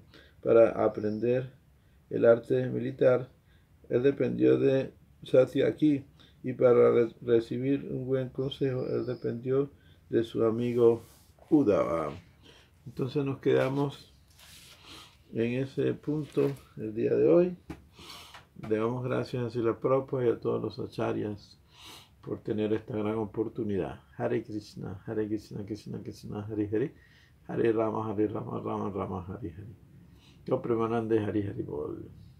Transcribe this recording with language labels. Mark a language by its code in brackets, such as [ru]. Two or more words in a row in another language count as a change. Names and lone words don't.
[es] Para aprender el arte militar, él dependió de Satyaki, y para recibir un buen consejo, él dependió de su amigo Uddhava. Entonces nos quedamos en ese punto el día de hoy. Le damos gracias a Srila Prabhupada y a todos los acharyas por tener esta gran oportunidad. [sa] Hare Krishna, Krishna Krishna, Hare Hare, Hare Rama, Rama Rama, Hare Hare. Yo Premanande Hare Hare Bol.